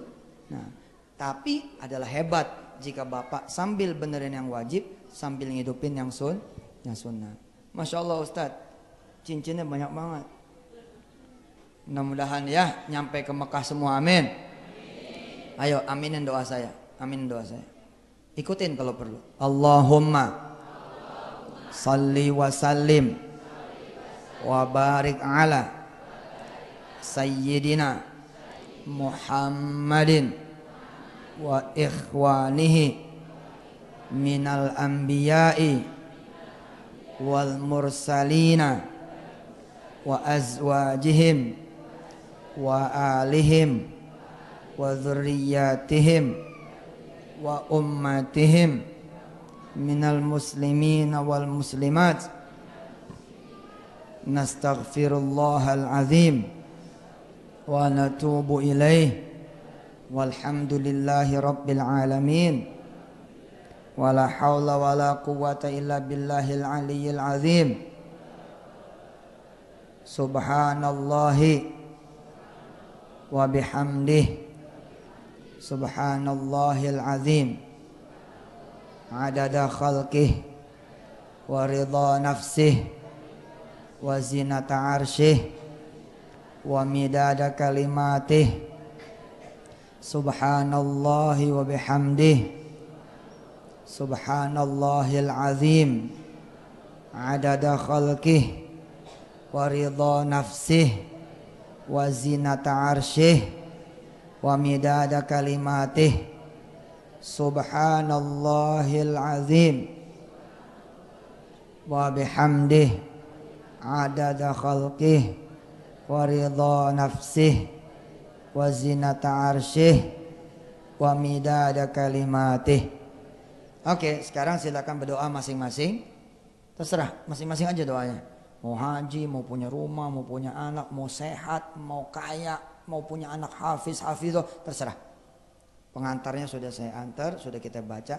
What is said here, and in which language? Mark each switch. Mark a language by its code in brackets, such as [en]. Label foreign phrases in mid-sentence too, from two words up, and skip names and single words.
[id] Nah, tapi adalah hebat jika bapak sambil benerin yang wajib, sambil ngidupin yang sunnah. [ar] ما شاء الله [id] Ustadz, cincinnya banyak banget. Mudah-mudahan ya nyampe ke Mekah semua, amin. Ayo aminin doa saya, amin doa saya. Ikutin kalau perlu. [ar] اللهم صل وسلم وبارك على سيدنا محمد وإخوانه من الأنبياء والمرسلين وأزواجهم وآلهم وذرياتهم وأمتهم من المسلمين والمسلمات. نستغفر الله العظيم ونتوب إليه والحمد لله رب العالمين ولا حول ولا قوة إلا بالله العلي العظيم. سبحان الله وبحمده سبحان الله العظيم عدد خلقه ورضا نفسه وزنة عرشه ومداد كلماته. سبحان الله وبحمده سبحان الله العظيم عدد خلقه ورضا نفسه وزنة عرشه ومداد كلماته. سبحان الله العظيم وبحمده عدد خلقه ورضا نفسه وزنة عرشه ومداد كلماته. [id] Oke, sekarang silakan berdoa masing-masing. Terserah masing-masing aja doanya. Mau haji, mau punya rumah, mau punya anak, mau sehat, mau kaya, mau punya anak hafizah, terserah. Pengantarnya sudah saya antar, sudah kita baca.